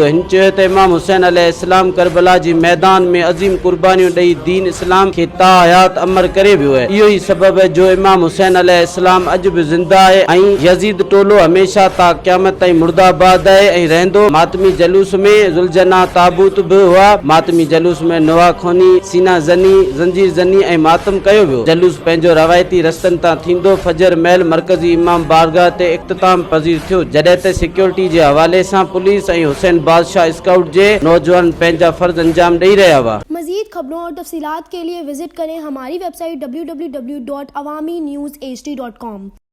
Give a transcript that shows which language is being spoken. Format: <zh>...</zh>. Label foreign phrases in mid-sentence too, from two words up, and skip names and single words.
<sd>हिन चयो त इमाम हुसैन अलैहिस्सलाम करबला जी मैदान में अज़ीम कुर्बानियूं ॾेई दीन इस्लाम खे ता हयात अमर करे वियो आहे। इहो ई सबब है जो इमाम हुसैन अलैहिस्सलाम अॼु बि ज़िंदा आहे ऐं यज़ीद टोलो हमेशा ता क़यामत ताईं मुर्दाबाद आहे ऐं रहंदो। मातमी जलूस में ज़ुलजना ताबूत बि हुआ। मातमी जलूस में नवा खोनी, सीना ज़नी, ज़ंजीर ज़नी ऐं मातम कयो वियो। जलूस पंहिंजो रवायती रस्तनि तां थींदो फजर महल मरकज़ी इमाम बारगाह ते इख्तिताम पज़ीर थियो, जॾहिं त सिक्योरिटी जे हवाले सां पुलिस ऐं हुसैन बादशाह स्काउट जे नौजवान पंहिंजा फर्ज अंजाम ॾेई रहिया हुआ।</sd> <ur>مزید خبروں اور تفصیلات کے لیے وزٹ کریں ہماری ویب سائٹ www.awamiNewsHD.com.</ur>